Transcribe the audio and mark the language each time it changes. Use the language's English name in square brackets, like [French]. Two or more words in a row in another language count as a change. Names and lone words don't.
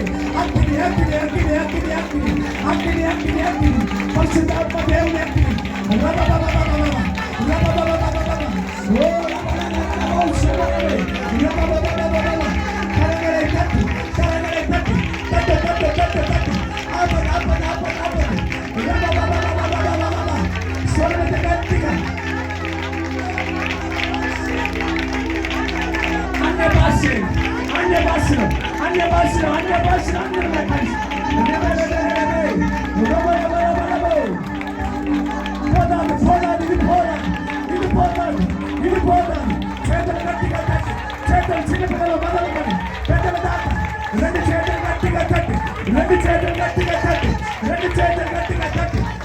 [Tamil] அக்கினி அக்கினி அக்கினி அக்கினி அக்கினி அக்கினி அக்கினி அக்கினி பரிசுத்தாத்ம தேவனே அக்கினி ரபபபபபபப ரபபபபபபப ஓ ரபபபபபப சக்கரே ரபபபபபபப. கரங்களை தட்டி தட்டு தட்டு தட்டு தட்டு தட்டு ஆப்பன் ஆப்பன் ஆப்பன் ஆப்பன் ரபபபபபபபப சொல்லுங்க கட்டிங்க. அன்ய பாஷை [Telugu] ఇది పోతాను చేతులు గట్టిగా తట్టి చేతులు చిన్న పిల్లలు మొదలుకొని పెద్దల దాకా రెండు చేతులు గట్టిగా తట్టి రెండు చేతులు గట్టిగా తట్టి రెండు చేతులు గట్టిగా తట్టి